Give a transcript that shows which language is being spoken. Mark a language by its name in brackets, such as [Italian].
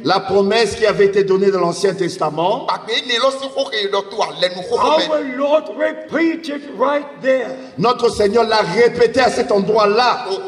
[French] La promesse qui avait été donnée dans l'Ancien Testament. [English] Our Lord repeated right there. [French] Notre Seigneur l'a répété à cet endroit-là.